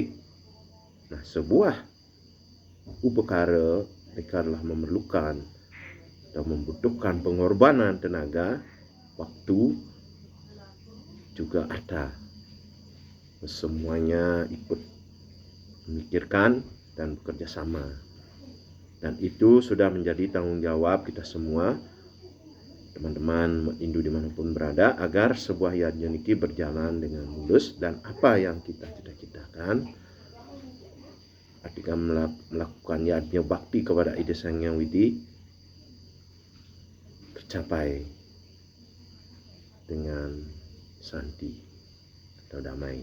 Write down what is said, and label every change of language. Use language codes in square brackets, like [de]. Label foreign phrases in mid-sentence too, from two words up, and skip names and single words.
[id] Nah, sebuah upakara mereka adalah memerlukan atau membutuhkan pengorbanan tenaga, waktu, juga ada. Semuanya ikut memikirkan dan bekerja sama. Dan itu sudah menjadi tanggung jawab kita semua, teman-teman Hindu dimanapun berada, agar sebuah yatnya niki berjalan dengan mulus, dan apa yang kita cita-citakan ketika melakukan yatnya bakti kepada Ida Sang Hyang Widi tercapai dengan santi atau damai.